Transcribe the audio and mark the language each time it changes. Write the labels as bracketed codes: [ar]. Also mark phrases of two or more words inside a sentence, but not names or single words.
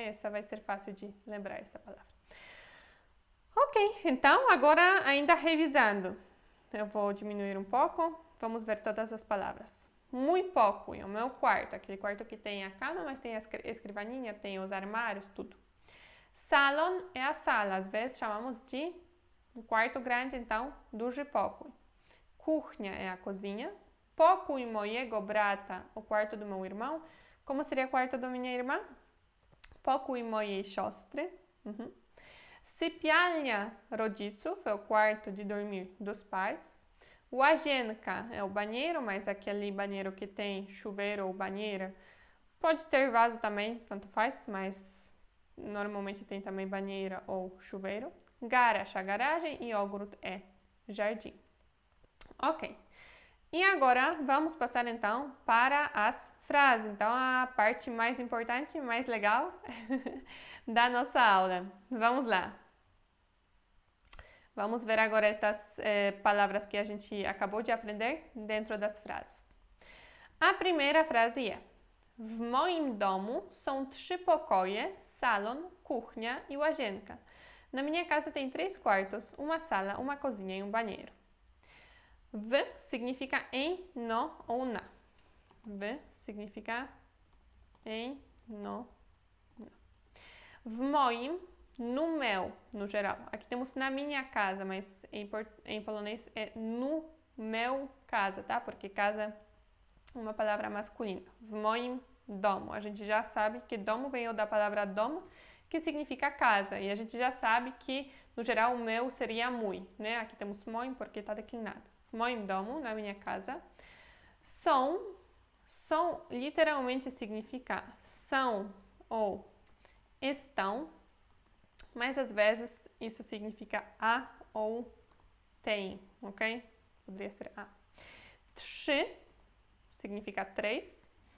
[pt] Essa vai ser fácil de lembrar essa palavra. Ok, então agora ainda revisando. Eu vou diminuir um pouco. Vamos ver todas as palavras. Muito pouco, é o meu quarto. Aquele quarto que tem a cama, mas tem a escrivaninha, tem os armários, tudo. Salon é a sala. Às vezes chamamos de um quarto grande, então [pl] duży pokój. [pt] Kuchnia é a cozinha. [pl] Pokój mojego brata, [pt] o quarto do meu irmão. Como seria o quarto da minha irmã? [pl] Pokój mojej siostry. Sypialnia rodziców [pt] é o quarto de dormir dos pais. Łazienka é o banheiro, mas aquele banheiro que tem chuveiro ou banheira. Pode ter vaso também, tanto faz, mas normalmente tem também banheira ou chuveiro. Garage, a garagem, e ogród é jardim. Ok. E agora vamos passar então para as frases. Então a parte mais importante, mais legal da nossa aula. Vamos lá. Vamos ver agora estas palavras que a gente acabou de aprender dentro das frases. A primeira frase é: [pl] W moim domu są 3 pokoje, salon, kuchnia e łazienka. [pt] Na minha casa tem 3 quartos, uma sala, uma cozinha e um banheiro. W significa em, no ou na. W significa em, no, na. [pl] W moim, [pt] no meu, no geral. Aqui temos na minha casa, mas em polonês é no meu casa, tá? Porque casa é uma palavra masculina. [pl] W moim domu. [pt] A gente já sabe que domu vem da palavra dom, que significa casa. E a gente já sabe que, no geral, o meu seria mój, né? Aqui temos moim porque está declinado. [pl] W moim domu, [pt] na minha casa, são literalmente significa são ou estão, mas às vezes isso significa a ou tem, ok? Poderia ser a. 3 significa 3.